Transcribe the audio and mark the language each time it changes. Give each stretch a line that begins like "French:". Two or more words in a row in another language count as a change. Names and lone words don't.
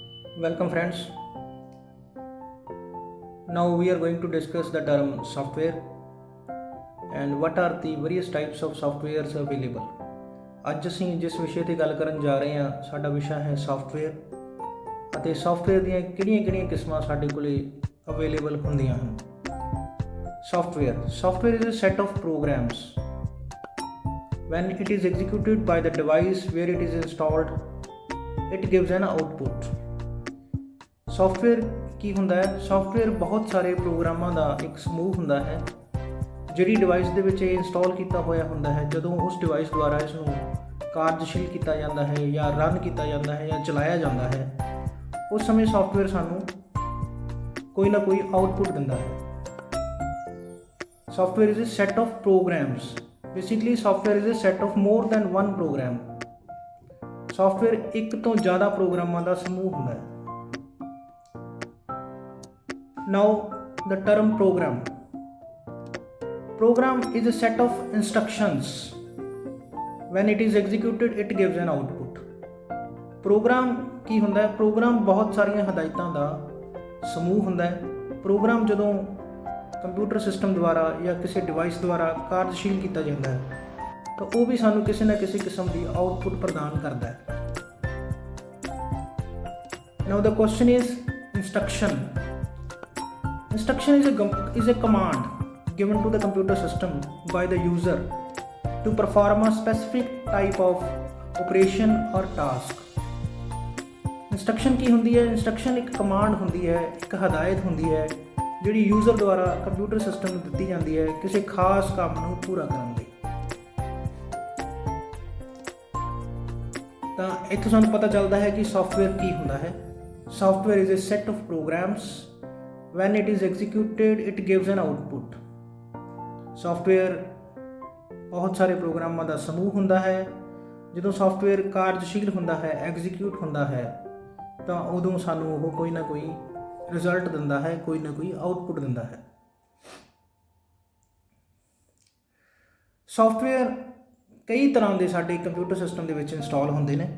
English: Welcome, friends. Now we are going to discuss the term software and what are the various types of softwares available.
Punjabi: ਅੱਜ ਅਸੀਂ ਜਿਸ ਵਿਸ਼ੇ ਤੇ ਗੱਲ ਕਰਨ ਜਾ ਰਹੇ ਹਾਂ ਸਾਡਾ ਵਿਸ਼ਾ ਹੈ ਸੌਫਟਵੇਅਰ ਅਤੇ ਸੌਫਟਵੇਅਰ ਦੀਆਂ ਕਿਹੜੀਆਂ-ਕਿਹੜੀਆਂ ਕਿਸਮਾਂ ਸਾਡੇ ਕੋਲੇ ਅਵੇਲੇਬਲ ਹੁੰਦੀਆਂ ਹਨ।
English: Software is a set of programs. When it is executed by the device where it is installed, it gives an output.
Punjabi: ਸੌਫਟਵੇਅਰ ਕੀ ਹੁੰਦਾ ਹੈ? ਸੌਫਟਵੇਅਰ ਬਹੁਤ ਸਾਰੇ ਪ੍ਰੋਗਰਾਮਾਂ ਦਾ ਇੱਕ ਸਮੂਹ ਹੁੰਦਾ ਹੈ ਜਿਹੜੀ ਡਿਵਾਈਸ ਦੇ ਵਿੱਚ ਇਹ ਇੰਸਟਾਲ ਕੀਤਾ ਹੋਇਆ ਹੁੰਦਾ ਹੈ। ਜਦੋਂ ਉਸ ਡਿਵਾਈਸ ਦੁਆਰਾ ਇਸ ਨੂੰ ਕਾਰਜਸ਼ੀਲ ਕੀਤਾ ਜਾਂਦਾ ਹੈ ਜਾਂ ਰਨ ਕੀਤਾ ਜਾਂਦਾ ਹੈ ਜਾਂ ਚਲਾਇਆ ਜਾਂਦਾ ਹੈ, ਉਸ ਸਮੇਂ ਸੌਫਟਵੇਅਰ ਸਾਨੂੰ ਕੋਈ ਨਾ ਕੋਈ ਆਊਟਪੁੱਟ ਦਿੰਦਾ ਹੈ।
English: Software is a set of programs. Basically, software is a set of more than one program.
Punjabi: Software ਇੱਕ ਤੋਂ ਜ਼ਿਆਦਾ ਪ੍ਰੋਗਰਾਮਾਂ ਦਾ ਸਮੂਹ ਹੁੰਦਾ ਹੈ।
English: Now, the term program. Program is a set of instructions. When it is executed, it gives an output.
Punjabi: Program ਕੀ ਹੁੰਦਾ ਹੈ? ਪ੍ਰੋਗਰਾਮ ਬਹੁਤ ਸਾਰੀਆਂ ਹਦਾਇਤਾਂ ਦਾ ਸਮੂਹ ਹੁੰਦਾ ਹੈ। ਪ੍ਰੋਗਰਾਮ ਜਦੋਂ ਕੰਪਿਊਟਰ ਸਿਸਟਮ ਦੁਆਰਾ ਜਾਂ ਕਿਸੇ ਡਿਵਾਈਸ ਦੁਆਰਾ ਕਾਰਜਸ਼ੀਲ ਕੀਤਾ ਜਾਂਦਾ ਹੈ ਤਾਂ ਉਹ ਵੀ ਸਾਨੂੰ ਕਿਸੇ ਨਾ ਕਿਸੇ ਕਿਸਮ ਦੀ ਆਊਟਪੁੱਟ ਪ੍ਰਦਾਨ ਕਰਦਾ ਹੈ।
English: Now the question is instruction. Instruction is a command given to the computer system by the user to perform a specific type of operation or task.
Punjabi: Instruction ਕੀ ਹੁੰਦੀ ਹੈ? Instruction ਇੱਕ ਕਮਾਂਡ ਹੁੰਦੀ ਹੈ, ਇੱਕ ਹਦਾਇਤ ਹੁੰਦੀ ਹੈ ਜਿਹੜੀ ਯੂਜ਼ਰ ਦੁਆਰਾ ਕੰਪਿਊਟਰ ਸਿਸਟਮ ਨੂੰ ਦਿੱਤੀ ਜਾਂਦੀ ਹੈ ਕਿਸੇ ਖਾਸ ਕੰਮ ਨੂੰ ਪੂਰਾ ਕਰਨ ਲਈ। ਤਾਂ ਇੱਥੋਂ ਸਾਨੂੰ ਪਤਾ ਚੱਲਦਾ ਹੈ ਕਿ ਸੌਫਟਵੇਅਰ ਕੀ ਹੁੰਦਾ ਹੈ।
English: Software is a set of programs. When it is executed, it gives an output.
Punjabi: ਸੌਫਟਵੇਅਰ ਬਹੁਤ ਸਾਰੇ ਪ੍ਰੋਗਰਾਮਾਂ ਦਾ ਸਮੂਹ ਹੁੰਦਾ ਹੈ। ਜਦੋਂ ਸੌਫਟਵੇਅਰ ਕਾਰਜਸ਼ੀਲ ਹੁੰਦਾ ਹੈ, ਐਗਜ਼ੀਕਿਊਟ ਹੁੰਦਾ ਹੈ, ਤਾਂ ਉਦੋਂ ਸਾਨੂੰ ਉਹ ਕੋਈ ਨਾ ਕੋਈ ਰਿਜ਼ਲਟ ਦਿੰਦਾ ਹੈ, ਕੋਈ ਨਾ ਕੋਈ ਆਊਟਪੁੱਟ ਦਿੰਦਾ ਹੈ। ਸੌਫਟਵੇਅਰ ਕਈ ਤਰ੍ਹਾਂ ਦੇ ਸਾਡੇ ਕੰਪਿਊਟਰ ਸਿਸਟਮ ਦੇ ਵਿੱਚ ਇੰਸਟਾਲ ਹੁੰਦੇ ਨੇ।